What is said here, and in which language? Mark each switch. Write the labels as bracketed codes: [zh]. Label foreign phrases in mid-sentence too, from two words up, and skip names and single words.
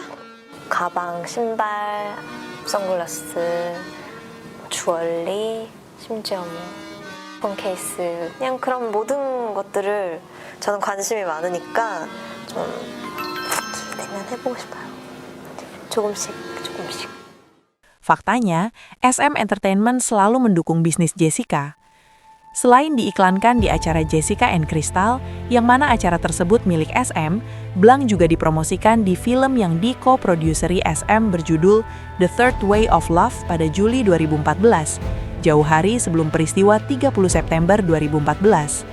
[ko] 가방, 신발, 선글라스, 주얼리, 심지어 폰 케이스, 그냥 그런 모든 것들을 저는 관심이 많으니까 좀 기대면 해보고 싶어요. 조금씩. [id] Faktanya, SM Entertainment selalu mendukung bisnis Jessica. Selain diiklankan di acara Jessica and Crystal, yang mana acara tersebut milik SM, Blanc juga dipromosikan di film yang di-co-produceri SM berjudul The Third Way of Love pada Juli 2014, jauh hari sebelum peristiwa 30 September 2014.